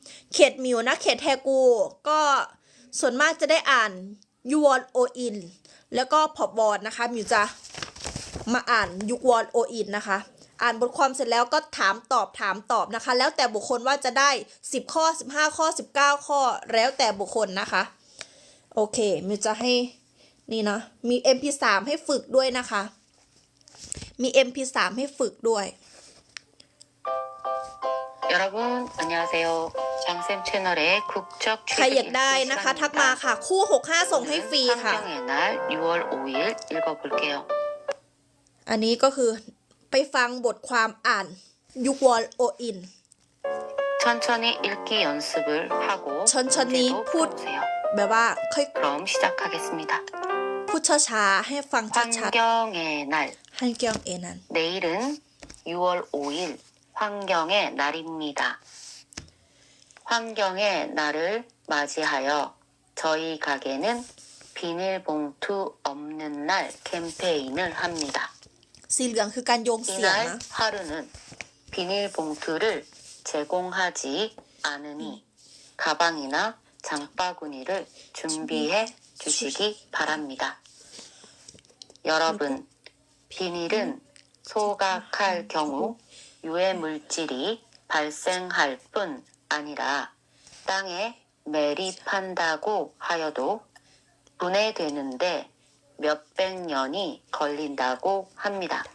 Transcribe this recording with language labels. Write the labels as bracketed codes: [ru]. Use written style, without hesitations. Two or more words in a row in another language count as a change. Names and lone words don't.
[th] เขตมิวนะเขตแทกูก็ส่วนมากจะได้อ่านยูวอนโออินแล้วก็พอบอดนะคะมิวจะมาอ่านยูวอนโออินนะคะอ่านบทความเสร็จแล้วก็ถามตอบนะคะแล้วแต่บุคคลว่าจะได้10 ข้อ15 ข้อ19 ข้อแล้วแต่บุคคลนะคะโอเคมิวจะให้นี่นะมี MP3 ให้ฝึกด้วยนะคะมี MP3 ให้ฝึกด้วย [ko] 여러분 안녕하세요. 장쌤 채널의 국적 [th] ใครอยากได้นะคะ ทักมาค่ะ คู่65ส่งให้ฟรีค่ะ [ko] 환경의 날 6월 5일 읽어볼게요. [th] อันนี้ก็คือไปฟังบทความอ่านยุควอลโออิน [ko] 천천히 읽기 연습을 하고 천천히 문제도 풋. 풀어보세요. [th] แบบว่าค่อย [ko] 그럼 시작하겠습니다. [th] พูดช้าๆให้ฟังชัด [ko] 환경의 날 ๆฮันเกียงเอนัน 내일은 6월 5일 환경의 날입니다. 환경의 날을 맞이하여 저희 가게는 비닐봉투 없는 날 캠페인을 합니다. [th] สีเหลืองคือการโยงเสียง [ko] 이날 [th] นะ [ko] 하루는 비닐봉투를 제공하지 않으니 가방이나 장바구니를 준비해 주시기 바랍니다. 여러분, 비닐은 소각할 경우 유해 물질이 발생할 뿐 아니라 땅에 매립한다고 하여도 분해되는데 몇백 년이 걸린다고 합니다.